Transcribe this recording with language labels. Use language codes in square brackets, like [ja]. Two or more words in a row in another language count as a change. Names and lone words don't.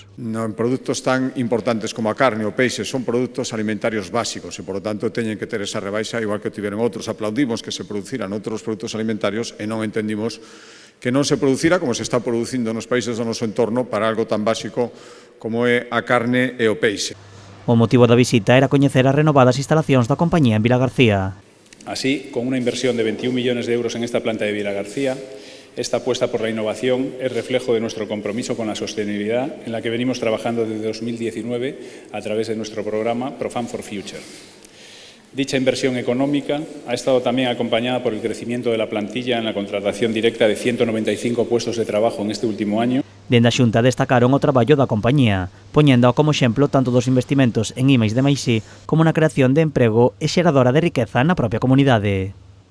[gl] Non, produtos tan importantes como a carne ou peixe son produtos alimentarios básicos e, por lo tanto, teñen que ter esa rebaixa, igual que tiveron outros. Aplaudimos que se produciran outros produtos alimentarios e non entendimos que non se producira como se está producindo nos países do noso entorno para algo tan básico como é a carne e o peixe. O motivo da visita era coñecer as renovadas instalacións da compañía en Vilagarcía. [es] Así, con una inversión de 21 millones de euros en esta planta de Vilagarcía, esta apuesta por la innovación es reflejo de nuestro compromiso con la sostenibilidad en la que venimos trabajando desde 2019 a través de nuestro programa Profan for Future. Dicha inversión económica ha estado también acompañada por el crecimiento de la plantilla en la contratación directa de 195 puestos de trabajo en este último año. [gl] Dende a Xunta destacaron o traballo da compañía, poñendo como exemplo tanto dos investimentos en I+D+I como na creación de emprego e xeradora de riqueza na propia comunidade.